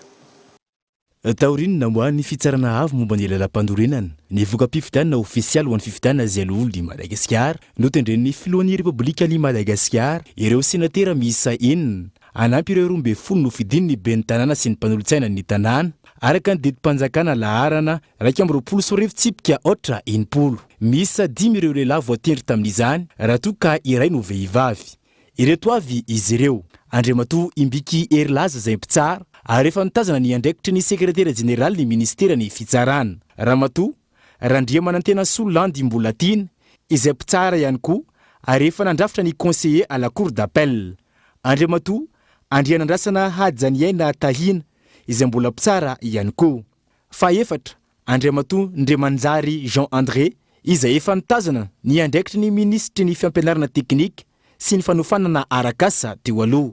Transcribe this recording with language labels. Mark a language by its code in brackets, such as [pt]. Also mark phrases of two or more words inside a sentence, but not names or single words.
[mg] Taoriny namoahany fitsarana avy momba ny lalam-pandorenana ny voka-pifidianana ofisialy ho an'ny fifidianana izay loholo Madagasikara notendren'ny filohan'ny Repoblika ny Madagasikara ireo senatera miisa enina anampy ireo 12 no fidin'ny ben'ny tanàna sy ny mpanolontsaina ny tanàna araka ny didim-panjakana laharana 240 miisa 10 ireo lehilahy voatendry tamin'izany raha toa ka iray no vehivavy. Ireto avy izy ireo: Andriamatoa Imbiky Erilaza zay mpitsara ary efa nitazana ny andraikitry ny sekretera jeneraly ny ministera ny fitsarana. Ramatoa Randriamanantena Solandy Mbolatiny izay mpitsara ihany koa ary efa nandrafitra ny [fr] conseiller à la cour d'appel. [mg] Andriamatoa Andrianandrasana Hajaniaina Tahina izay mbola mpitsara ihany koa. Faefatra Andriamatoa Ndremanjary Jean-André izay efa nitazana ny andraikitry ny ministry ny fiampianarana teknika sy ny fanofanana arakasa teo aloha.